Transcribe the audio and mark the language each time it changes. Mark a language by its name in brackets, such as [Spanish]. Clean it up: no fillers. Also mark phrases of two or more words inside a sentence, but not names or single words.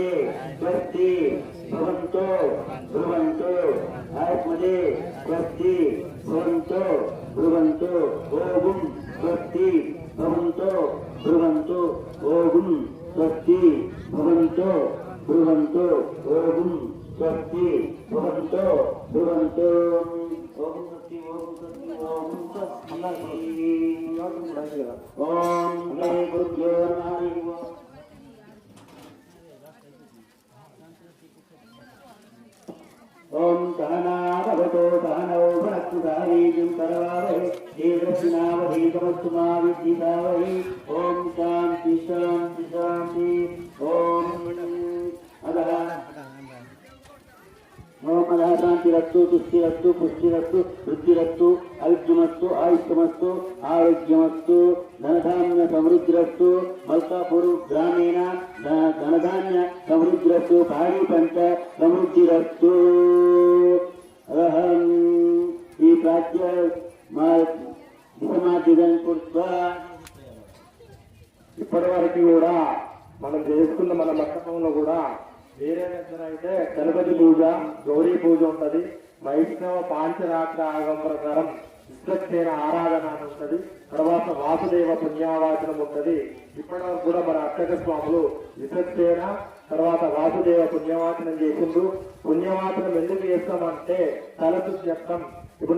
[Sanskrit] స్వస్తి భవంతో బ్రువంతు ఆయుష్మతే స్వస్తి భవంతో బ్రువంతు ఓం స్వస్తి భవంతో బ్రువంతు ఓం స్వస్తి భవంతో బ్రువంతు ఓం స్వస్తి భవంతో బ్రువంతు ఓం స్వస్తి ఓం స్వస్తి ఓం స్వస్తి ఓం శ్రీ గురుభ్యో నమః ओम सहनावतो सहनौ भुनक्तु सारीजं करवावहै तेजस्विनावधीतमस्तु मा विद्विषावहै ओम शांति शांति शांति ओम अदः ओम अदः शांतिरस्तु तुष्टिरस्तु पुष्टिरस्तु वृद्धिरस्तु अविद्यमस्तु आयुष्यमस्तु आरोग्यमस्तु धनधान्य समृद्धिरस्तु मल्कापुर ग्रामीण धनधान्य समृद्धिरस्तु भारी पंच समृद्धिरस्तु [Telugu] अहं ఈ ప్రాచ్య ఇప్పటి వరకు కూడా మనం చేసుకున్న మన మఠంలో కూడా వేరే దగ్గర అయితే గణపతి పూజ గౌరీ పూజ ఉంటది వైష్ణవ పాంచరాత్ర ఆగం ప్రకారం విశ్వక్సేన ఆరాధన అని ఉంటది తర్వాత వాసుదేవ పుణ్యావాచనం ఉంటది ఇప్పటి వరకు కూడా మన అర్చక స్వాములు విశ్వక్సేన తర్వాత వాసుదేవ పుణ్యవాచనం చేసిండు పుణ్యవాచనం ఎందుకు చేస్తామంటే తలశుద్ధి చెప్తాం ఇప్పుడు